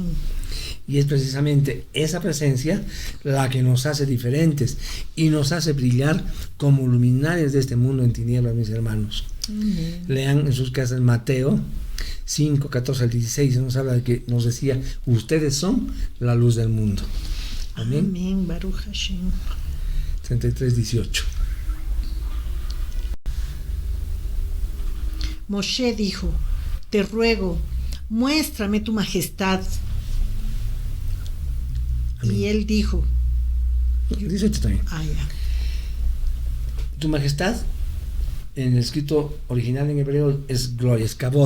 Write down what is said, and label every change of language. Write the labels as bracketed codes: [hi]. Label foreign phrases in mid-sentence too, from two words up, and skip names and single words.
[es] Y es precisamente esa presencia la que nos hace diferentes y nos hace brillar como luminarias de este mundo en tinieblas, mis hermanos. Amén. Lean en sus casas Mateo 5, 14 al 16, nos habla de que nos decía: ustedes son la luz del mundo. Amén. Amén. [he] ברוך השם. [es] 33, 18. Moshe dijo: te ruego, muéstrame tu majestad. Amén. Y él dijo: 18 también. ya. Tu majestad, en el escrito original en hebreo, es gloria, es kabod.